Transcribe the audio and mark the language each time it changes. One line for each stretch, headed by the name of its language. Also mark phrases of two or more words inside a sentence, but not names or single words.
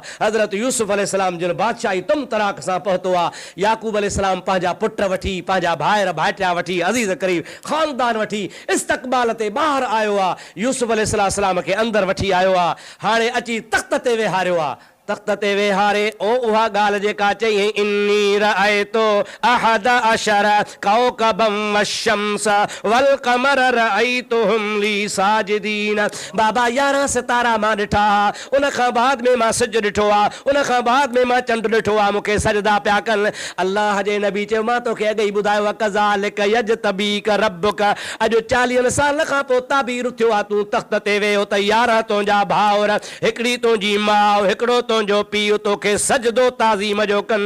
Sindhi: हज़रत यूसुफ अलैहिस्सलाम जिन बादशाही तुम तराक सां पहुतो आहे। याकूब अलैहिस्सलाम पंहिंजा पुट वठी, पंहिंजा भाइर भाइटिया वठी, अज़ीज़ करीब ख़ानदान वठी इस्तक़बाल ते ॿाहिरि आयो आहे। यूसुफ अलैहिस्सलाम खे अंदरि वठी आयो आहे। हाणे अची तख़्त ते वेहारियो आहे। तख़्त ते वेहारे ओ उहा ॻाल्हि जेका चई
Arabic: إني رأيت أحد عشر كوكبا والشمس والقمر رأيتهم لي ساجدين.
Sindhi: बाबा 11 सितारा मां ॾिठा, उन खां बाद में मां सिज ॾिठो आहे, उन खां बाद में मां चंड ॾिठो आहे, मूंखे सजदा पिया कनि। अल्लाह जे नबी चयो मां तोखे अॻु ई ॿुधायो आहे
Arabic: كذلك يجتبيك ربك,
Sindhi: अॼु 40 साल खां पोइ ताबीर थियो आहे, तूं तख़्त ते वेहो त 11 तुंहिंजा भाउर, हिकिड़ी तुंहिंजी माउ, हिकिड़ो तुंहिंजो पीउ तोखे सजदो ताज़ीम जो कनि।